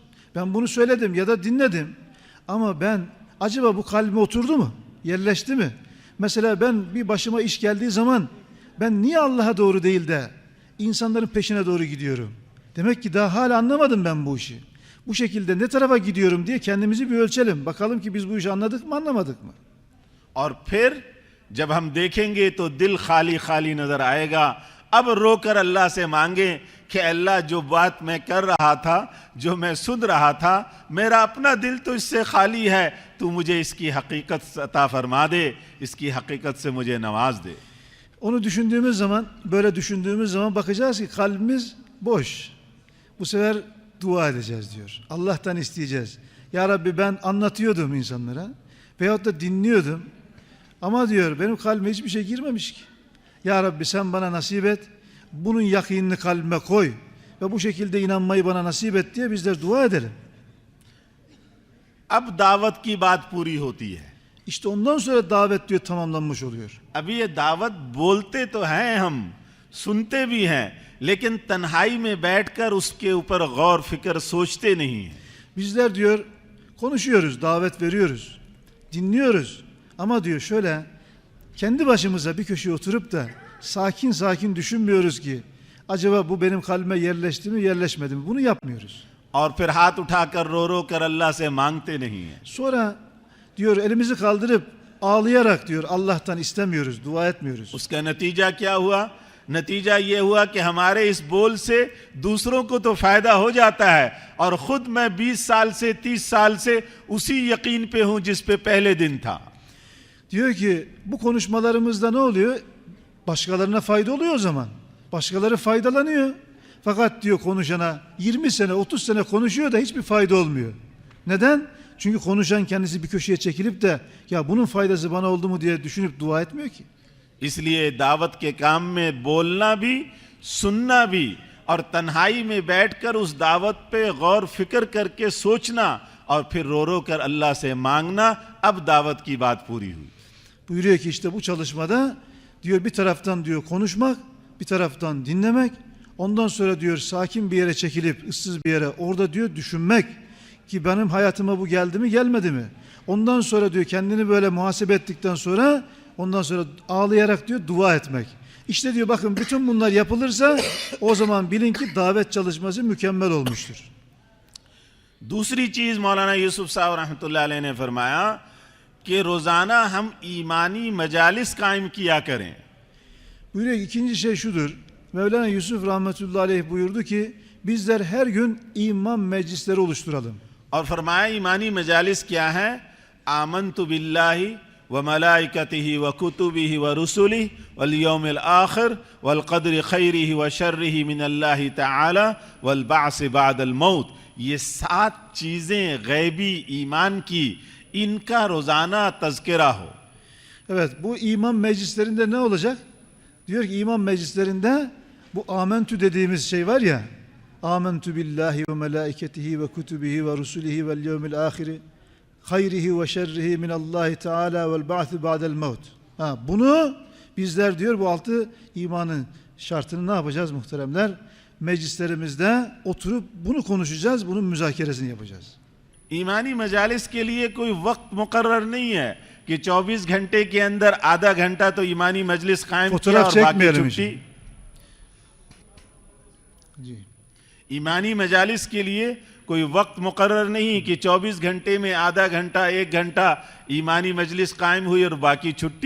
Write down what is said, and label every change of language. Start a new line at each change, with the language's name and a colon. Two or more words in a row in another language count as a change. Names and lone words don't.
Turkish: Ben bunu söyledim ya da dinledim. Ama ben acaba bu kalbime oturdu mu? Yerleşti mi? Mesela ben bir başıma iş geldiği zaman ben niye Allah'a doğru değil de insanların peşine doğru gidiyorum? Demek ki daha hala anlamadım ben bu işi. Bu şekilde ne tarafa gidiyorum diye kendimizi bir ölçelim. Bakalım ki biz bu işi anladık mı, anlamadık mı?
Hindi: और फिर जब हम देखेंगे तो दिल खाली खाली नजर आएगा। अब रोकर अल्लाह से मांगे कि अल्लाह जो बात मैं कर रहा था, जो मैं सुन रहा था, मेरा अपना दिल तो इससे खाली है, तू मुझे इसकी हकीकत अता फरमा दे, इसकी हकीकत से मुझे नवाज दे।
Turkish: Onu düşündüğümüz zaman, böyle düşündüğümüz zaman bakacağız ki kalbimiz boş. Bu sefer dua edeceğiz diyor. Allah'tan isteyeceğiz. Ya Rabbi ben anlatıyordum insanlara veyahut da dinliyordum. Ama diyor benim kalbime hiçbir şey girmemiş ki. Ya Rabbi sen bana nasip et. Bunun yakinini kalbime koy. Ve bu şekilde inanmayı bana nasip et diye bizler dua edelim.
Hindi: अब दावत की बात पूरी होती है।
Turkish: İşte ondan sonra davet diyor tamamlanmış oluyor.
Hindi: अभी ये दावत बोलते तो हैं हम, सुनते भी हैं, लेकिन तन्हाई में बैठकर उसके ऊपर गौर फिक्र सोचते नहीं हैं।
Turkish: Bizler diyor konuşuyoruz, davet veriyoruz, dinliyoruz. Ama diyor şöyle kendi başımıza bir köşeye oturup da sakin sakin düşünmüyoruz ki acaba bu benim kalbime yerleşti mi yerleşmedi mi? Bunu yapmıyoruz.
Hindi: और फिर हाथ उठाकर रो रो कर अल्लाह से मांगते नहीं हैं।
Turkish: Sonra diyor elimizi kaldırıp ağlayarak diyor Allah'tan istemiyoruz, dua etmiyoruz.
Hindi: उसका नतीजा क्या हुआ? नतीजा ये हुआ कि हमारे इस बोल से दूसरों को तो फायदा हो जाता है और खुद मैं 20 साल से 30 साल से उसी यकीन पे हूं जिस पे पहले दिन था।
Turkish: Diyor ki bu konuşmalarımızda ne oluyor? Başkalarına fayda oluyor o zaman. Başkaları faydalanıyor. Fakat diyor konuşana 20 sene 30 sene konuşuyor da hiçbir fayda olmuyor. Neden? Çünkü konuşan kendisi bir köşeye çekilip de ya bunun faydası bana oldu mu diye düşünüp dua etmiyor ki.
Hindi: इसलिए दावत के काम में बोलना भी सुनना भी और तन्हाई में बैठकर उस दावत पे गौर फिक्र करके सोचना और फिर रो रो कर अल्लाह से मांगना, अब दावत की बात पूरी हुई।
Turkish: Buyuruyor ki işte bu çalışmada diyor bir taraftan diyor konuşmak, bir taraftan dinlemek, ondan sonra diyor sakin bir yere çekilip ıssız bir yere orada diyor düşünmek ki benim hayatıma bu geldi mi gelmedi mi? Ondan sonra diyor kendini böyle muhasebe ettikten sonra ondan sonra ağlayarak diyor dua etmek. İşte diyor bakın bütün bunlar yapılırsa o zaman bilin ki davet çalışması mükemmel olmuştur.
Hindi: दूसरी चीज मौलाना यूसुफ साहब
Arabic: رحمة الله عليه
Hindi: ने फरमाया कि रोजाना हम ईमानी मजालिस कायम किया करें।
Turkish: Buyuruyor ki ikinci şey şudur. Mevlana Yusuf
Arabic: رحمة الله عليه
Turkish: buyurdu ki bizler her gün iman meclisleri oluşturalım.
Hindi: और फरमाया ईमानी मजालिस क्या है?
Arabic: آمنت بالله وملائكته وكتبه ورسله واليوم الآخر والقدر خيره وشره من الله تعالى والبعث بعد الموت.
Hindi: ये 7 चीजें गैबी ईमान की, इनका रोजाना तज़किरा हो।
Turkish: Evet bu iman meclislerinde ne olacak? Diyor ki iman meclislerinde bu amentü dediğimiz şey var ya.
Arabic: آمنت بالله وملائكته وكتبه ورسله واليوم الآخر خيره وشره من الله تعالى والبعث بعد الموت.
Turkish: Bunu bizler diyor bu 6 imanın şartını ne yapacağız muhteremler? Meclislerimizde oturup bunu konuşacağız, bunun müzakeresini yapacağız.
Hindi: ईमानी मजालिस के लिए कोई वक्त मुकर्रर नहीं है कि 24 घंटे के अंदर आधा घंटा तो ईमानी मजलिस कायम किया
Turkish: Fotoğraf
Hindi: और बाकी
Turkish: çekmeyelim
Hindi: छुट्टी। जी। ईमानी मजालिस के लिए कोई वक्त मुकर्रर नहीं कि 24 घंटे में आधा घंटा 1 घंटा ईमानी मजलिस कायम हुई और बाकी छुट्टी।